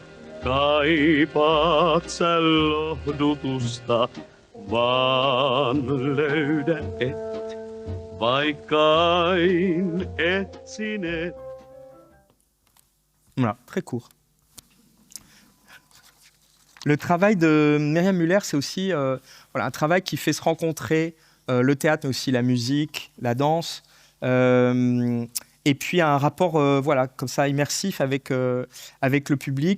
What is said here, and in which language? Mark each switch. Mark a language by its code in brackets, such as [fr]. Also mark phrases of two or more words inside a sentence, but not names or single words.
[fi] kaipaat sä lohdutusta, vaan löydä et, vaikkain etsine. [fr] Voilà, très court. Le travail de Myriam Müller, c'est aussi un travail qui fait se rencontrer le théâtre, mais aussi la musique, la danse. Et puis un rapport comme ça immersif avec le public.